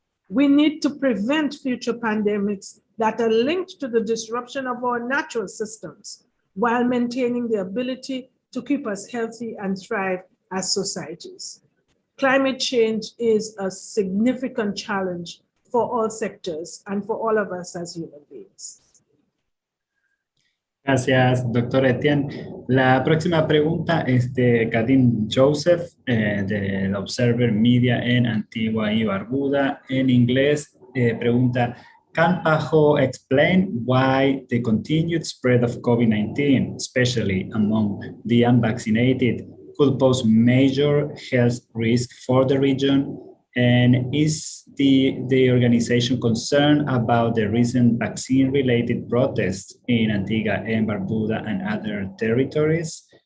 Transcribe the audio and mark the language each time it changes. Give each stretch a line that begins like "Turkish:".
English: We need to prevent future pandemics that are linked to the disruption of our natural systems while maintaining the ability to keep us healthy and thrive as societies. Climate change is a significant challenge for all sectors and for all of us as human beings.
Spanish: Gracias, doctor Etienne. La próxima pregunta es de Kadim Joseph, del Observer Media en Antigua y Barbuda. En inglés, pregunta,
English: can PAHO explain why the continued spread of COVID-19, especially among the unvaccinated, could pose major health risk for the region? And is the organization concerned about the recent vaccine-related protests in Antigua and Barbuda and other territories?